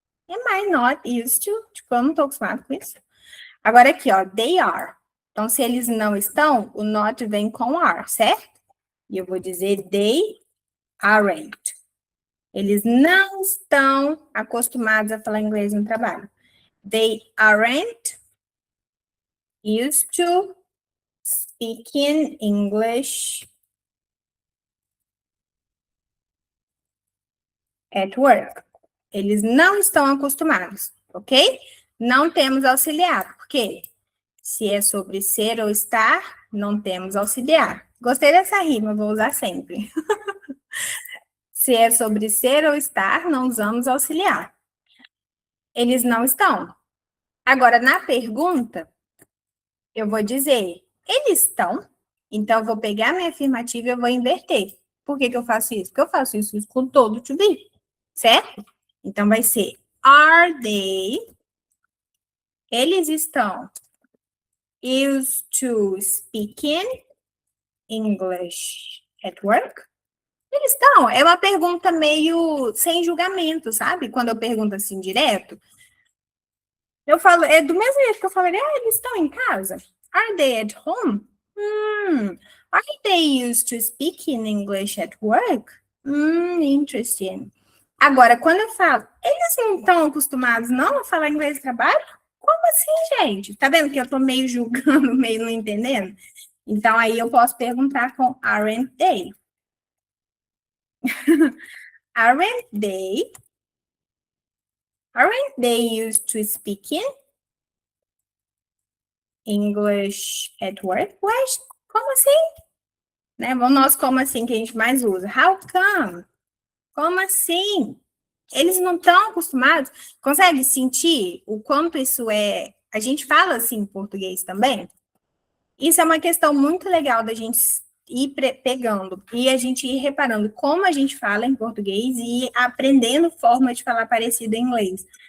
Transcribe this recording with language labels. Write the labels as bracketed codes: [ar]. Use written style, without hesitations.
[en] Am I not used to? [pt] Tipo, eu não estou acostumado com isso. Agora aqui, ó, [en] they are. [pt] Então, se eles não estão, o not vem com are, certo? E eu vou dizer [en] they aren't. [pt] Eles não estão acostumados a falar inglês no trabalho. [en] They aren't used to speaking English at work. [pt] Eles não estão acostumados, ok? Não temos auxiliar, por quê? Se é sobre ser ou estar, não temos auxiliar. Gostei dessa rima, vou usar sempre. Se é sobre ser ou estar, não usamos auxiliar. Eles não estão. Agora, na pergunta, eu vou dizer, eles estão. Então, eu vou pegar minha afirmativa e eu vou inverter. Por que eu faço isso? Porque eu faço isso com todo to be, certo? Então, vai ser, [en] are they? [pt] Eles estão [en] used to speaking English at work? Eles estão. [pt] É uma pergunta meio sem julgamento, sabe? Quando eu pergunto assim direto, eu falo, é do mesmo jeito que eu falaria, eles estão em casa? [en] Are they at home? Are they used to speak in English at work? Interesting. [pt] Agora, quando eu falo, eles não estão acostumados não a falar inglês no trabalho? Como assim, gente? Tá vendo que eu tô meio julgando, meio não entendendo? Então, aí eu posso perguntar com [en] aren't they? Aren't they? Aren't they used to speaking English at work? [pt] Ué, como assim? Né? O nosso como assim que a gente mais usa. [en] How come? [pt] Como assim? Eles não estão acostumados? Consegue sentir o quanto isso é... A gente fala assim em português também? Isso é uma questão muito legal da gente ir pegando e a gente ir reparando como a gente fala em português e aprendendo forma de falar parecida em inglês.